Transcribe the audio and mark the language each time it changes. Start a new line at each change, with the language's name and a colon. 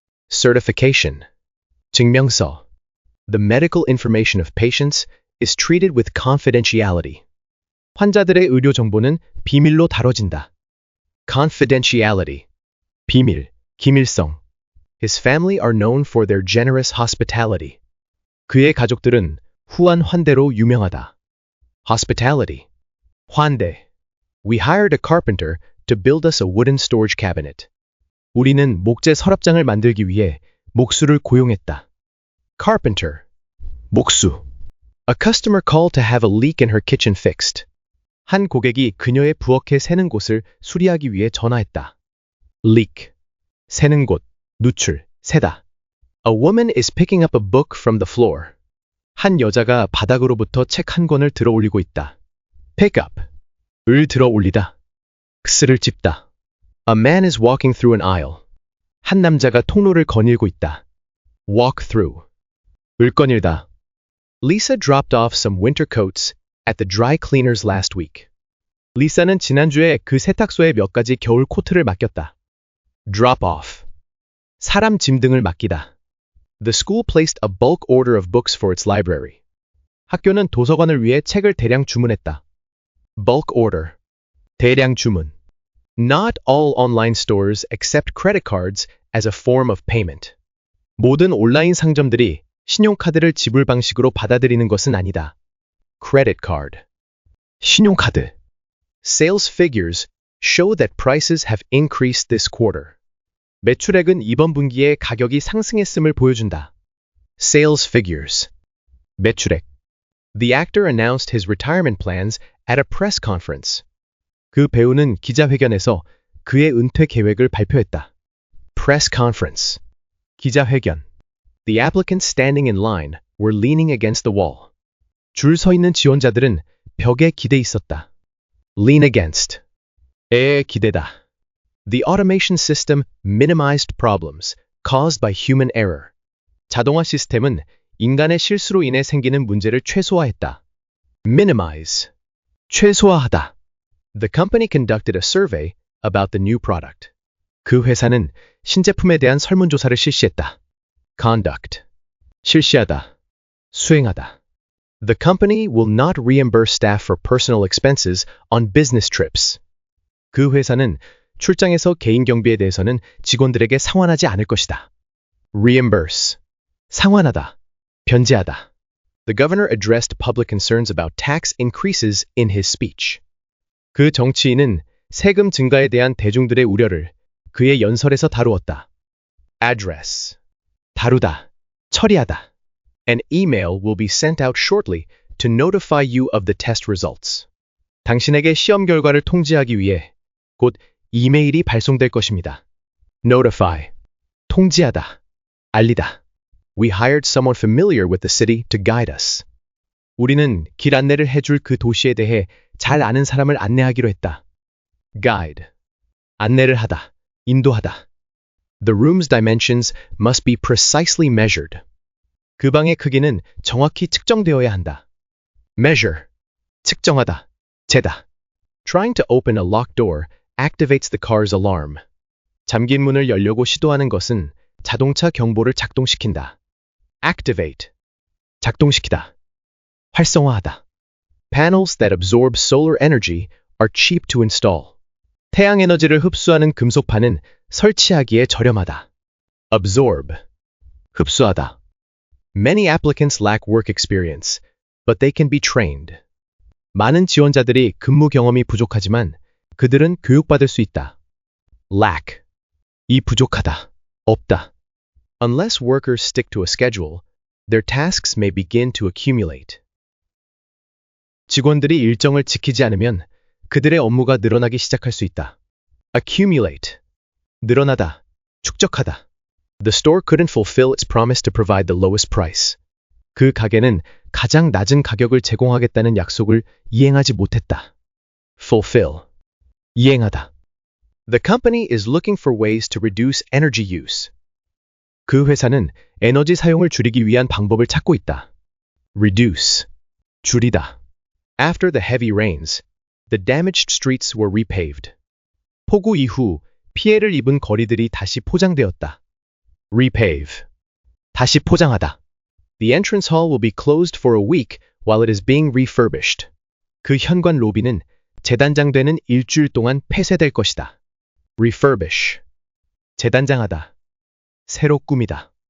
Korean: Certification. 증명서.
English: The medical information of patients is treated with confidentiality.
Korean: 환자들의 의료 정보는 비밀로 다뤄진다. Confidentiality. 비밀, 기밀성.
English: His family are known for their generous hospitality.
Korean: 그의 가족들은 후한 환대로 유명하다. Hospitality. 환대.
English: We hired a carpenter to build us a wooden storage cabinet.
Korean: 우리는 목재 서랍장을 만들기 위해 목수를 고용했다. Carpenter. 목수.
English: A customer called to have a leak in her kitchen fixed.
Korean: 한 고객이 그녀의 부엌에 새는 곳을 수리하기 위해 전화했다. Leak. 새는 곳, 누출, 새다.
English: A woman is picking up a book from the floor.
Korean: 한 여자가 바닥으로부터 책 한 권을 들어 올리고 있다.
English: Pick up.
Korean: 을 들어 올리다. X를 찝다.
English: A man is walking through an aisle.
Korean: 한 남자가 통로를 거닐고 있다.
English: Walk through.
Korean: 을 거닐다.
English: Lisa dropped off some winter coats at the dry cleaners last week.
Korean: 리사는 지난주에 그 세탁소에 몇 가지 겨울 코트를 맡겼다.
English: Drop off.
Korean: 사람 짐 등을 맡기다.
English: The school placed a bulk order of books for its library.
Korean: 학교는 도서관을 위해 책을 대량 주문했다.
English: Bulk order.
Korean: 대량 주문.
English: Not all online stores accept credit cards as a form of payment.
Korean: 모든 온라인 상점들이 신용카드를 지불 방식으로 받아들이는 것은 아니다.
English: Credit card. 신용카드. Sales figures show that prices have increased this quarter.
Korean: 매출액은 이번 분기에 가격이 상승했음을 보여준다.
English: Sales figures. 매출액. The actor announced his retirement plans at a press conference.
Korean: 그 배우는 기자회견에서 그의 은퇴 계획을 발표했다.
English: Press conference. 기자회견. The applicants standing in line were leaning against the wall.
Korean: 줄 서 있는 지원자들은 벽에 기대 있었다.
English: Lean against.
Korean: 에 기대다.
English: The automation system minimized problems caused by human error.
Korean: 자동화 시스템은 인간의 실수로 인해 생기는 문제를 최소화했다. Minimize. 최소화하다.
English: The company conducted a survey about the new product.
Korean: 그 회사는 신제품에 대한 설문조사를 실시했다. Conduct. 실시하다. 수행하다.
English: The company will not reimburse staff for personal expenses on business trips.
Korean: 그 회사는 출장에서 개인 경비에 대해서는 직원들에게 상환하지 않을 것이다. Reimburse. 상환하다. 변제하다.
English: The governor addressed public concerns about tax increases in his speech.
Korean: 그 정치인은 세금 증가에 대한 대중들의 우려를 그의 연설에서 다루었다. Address. 다루다. 처리하다.
English: An email will be sent out shortly to notify you of the test results.
Korean: 당신에게 시험 결과를 통지하기 위해 곧 이메일이 발송될 것입니다. Notify. 통지하다. 알리다.
English: We hired someone familiar with the city to guide us.
Korean: 우리는 길 안내를 해줄 그 도시에 대해 잘 아는 사람을 안내하기로 했다. Guide. 안내를 하다. 인도하다.
English: The room's dimensions must be precisely measured.
Korean: 그 방의 크기는 정확히 측정되어야 한다. Measure. 측정하다. 재다.
English: Trying to open a locked door activates the car's alarm.
Korean: 잠긴 문을 열려고 시도하는 것은 자동차 경보를 작동시킨다. Activate. 작동시키다. 활성화하다.
English: Panels that absorb solar energy are cheap to install.
Korean: 태양 에너지를 흡수하는 금속판은 설치하기에 저렴하다. Absorb. 흡수하다.
English: Many applicants lack work experience, but they can be trained.
Korean: 많은 지원자들이 근무 경험이 부족하지만 그들은 교육받을 수 있다. Lack. 이 부족하다. 없다.
English: Unless workers stick to a schedule, their tasks may begin to accumulate.
Korean: 직원들이 일정을 지키지 않으면 그들의 업무가 늘어나기 시작할 수 있다. Accumulate. 늘어나다. 축적하다.
English: The store couldn't fulfill its promise to provide the lowest price.
Korean: 그 가게는 가장 낮은 가격을 제공하겠다는 약속을 이행하지 못했다. Fulfill. 이행하다.
English: The company is looking for ways to reduce energy use.
Korean: 그 회사는 에너지 사용을 줄이기 위한 방법을 찾고 있다. Reduce. 줄이다.
English: After the heavy rains, the damaged streets were repaved.
Korean: 폭우 이후 피해를 입은 거리들이 다시 포장되었다. Repave. 다시 포장하다.
English: The entrance hall will be closed for a week while it is being refurbished.
Korean: 그 현관 로비는 재단장되는 일주일 동안 폐쇄될 것이다. Refurbish. 재단장하다. 새로 꾸미다.